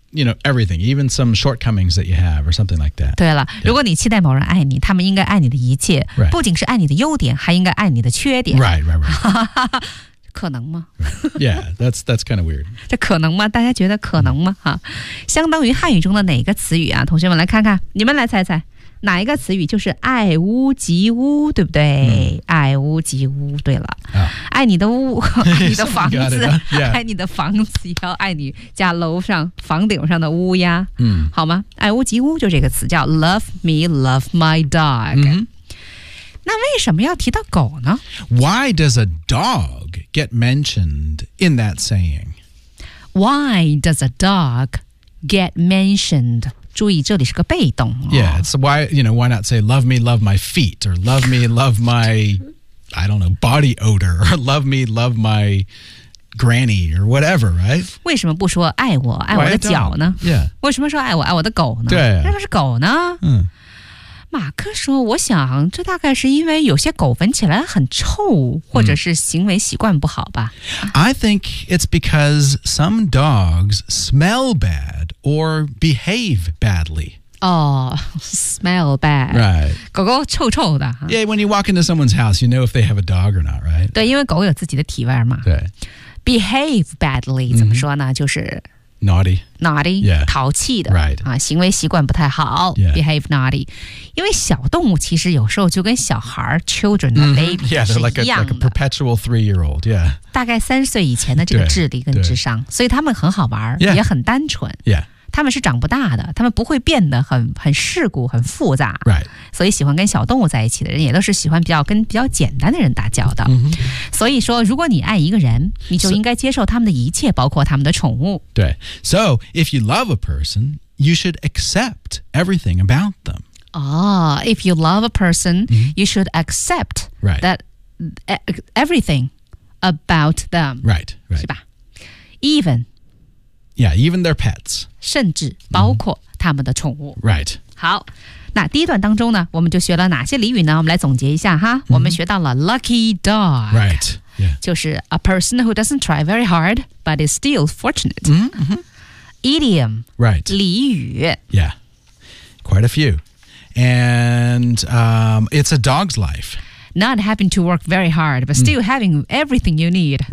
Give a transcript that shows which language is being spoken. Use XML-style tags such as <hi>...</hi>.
<en>You know, everything, even some shortcomings that you have or something like that.</en> <zh>对了、yeah. 如果你期待某人爱你他们应该爱你的一切、</zh> <en>right.</en> <zh>不仅是爱你的优点还应该爱你的缺点。</zh> <en>Right.</en> <zh>可能吗、</zh> <en>right. Yeah, that's kind of weird.</en> <zh>这可能吗大家觉得可能吗、mm. 相当于汉语中的哪个词语啊同学们来看看你们来猜猜哪一个词语就是爱屋及乌对不对、 mm. 爱屋及乌对了、 oh. 爱你的屋爱你的房子</zh> <en>it,、huh? yeah.</en> <zh>爱你的房子要爱你家楼上房顶上的乌鸦、mm. 好吗爱屋及乌就这个词叫</zh> <en>love me love my dog、 mm-hmm.</en> <zh>那为什么要提到狗呢</zh> <en>Why does a dog get mentioned in that saying? Why does a dog get mentioned?</en> <zh>注意这里是个被动、哦、</zh> <en>Yeah, it's why, you know, why not say love me, love my feet or love me, love my, I don't know, body odor or love me, love my granny or whatever, right?</en> <zh>为什么不说爱我爱我的脚呢</zh> <en>Yeah.</en> <zh>为什么说爱我爱我的狗呢对、啊、为什么是狗呢嗯马克说我想这大概是因为有些狗闻起来很臭或者是行为习惯不好吧、 mm.</zh> <en>I think it's because some dogs smell bad or behave badly Oh, smell bad Right</en> <zh>狗狗臭臭的</zh> <en>Yeah, when you walk into someone's house you know if they have a dog or not, right?</en> <zh>对因为狗有自己的体味嘛对</zh> <en>Behave badly</en> <zh>怎么说呢、mm-hmm. 就是</zh> <en>Naughty. Naughty. Yeah.</en> <zh>淘气的。</zh> <en>Right.</en> <zh>啊，行为习惯不太好。</zh> <en>Yeah. Behave naughty.</en> <zh>因为小动物其实有时候就跟小孩 children 的 baby 是一样的。</zh> <en>Yeah, they're like a perpetual three-year-old. Yeah.</en> <zh>大概三岁以前的这个智力跟智商，所以他们很好玩，</zh> <en>yeah.</en> <zh>也很单纯。</zh> <en>Yeah.</en> <zh>他们是长不大的，他们不会变得很世故很复杂、</zh> <en>right.</en> <zh>所以喜欢跟小动物在一起的人也都是喜欢比较简单的人打交道、 mm-hmm. 所以说如果你爱一个人你就应该接受他们的一切包括他们的宠物</zh> <en>对 So if you love a person you should accept everything about them Oh, if you love a person、mm-hmm. you should accept、 right. that everything about them Right, right</en> <zh>是吧 Even</zh> <en>Yeah, even their pets.</en> <zh>甚至包括他们的宠物。</zh> <en>Right.</en> <zh>好，那第一段当中呢，我们就学了哪些俚语呢？我们来总结一下哈。我们学到了</zh> <en>lucky dog. Right. Yeah.</en> <zh>就是</zh> <en>a person who doesn't try very hard, but is still fortunate. Idiom. Right.</en> <zh>俚语。</zh> <en>Yeah. Quite a few. And it's a dog's life. Not having to work very hard, but still having everything you need.</en>